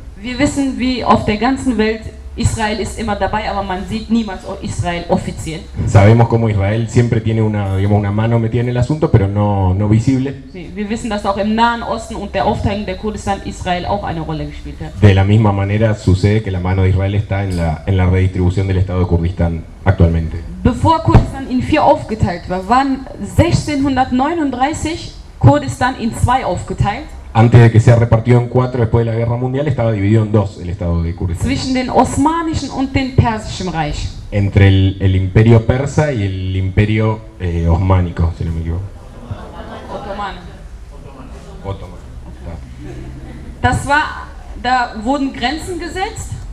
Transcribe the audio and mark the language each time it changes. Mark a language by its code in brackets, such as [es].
[de] Wir wissen, wie auf der ganzen Welt Israel ist immer dabei, aber man sieht niemals Israel offiziell. [es] Sabemos cómo Israel siempre tiene una, digamos, una mano metida en el asunto, pero no visible. [de] Sí, wir wissen, dass auch im Nahen Osten und der Aufteilung der Kurdistan Israel auch eine Rolle gespielt hat. [es] De la misma manera sucede que la mano de Israel está en la redistribución del Estado de Kurdistán actualmente. [de] Bevor Kurdistan in 4 aufgeteilt war, waren 1639 Kurdistan in 2 aufgeteilt. [es] Antes de que sea repartido en 4 después de la Guerra Mundial, estaba dividido en 2 el Estado de Kurdistán. [de] Zwischen den Osmanischen und den Persischen Reich. [es] Entre el Imperio Persa y el Imperio Osmánico, si no me equivoco. Otomano. Okay. [de] Das war, da wurden Grenzen gesetzt.